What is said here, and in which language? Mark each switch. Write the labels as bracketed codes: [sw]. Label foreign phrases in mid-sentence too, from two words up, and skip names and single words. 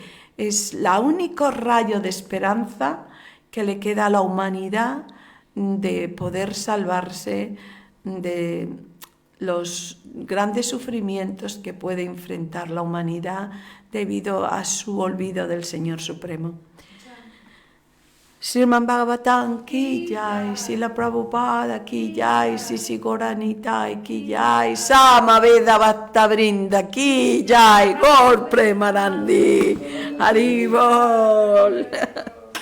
[es] Es el único rayo de esperanza que le queda a la humanidad de poder salvarse de los grandes sufrimientos que puede enfrentar la humanidad debido a su olvido del Señor Supremo. [hi] श्रीमद् भागवतम् की जय, श्रील प्रभुपाद की जय, सिसि गोरनिताई की जय, साम वेद भट्ट वृंद की जय, गौर प्रेमानंदी, हरि बोल.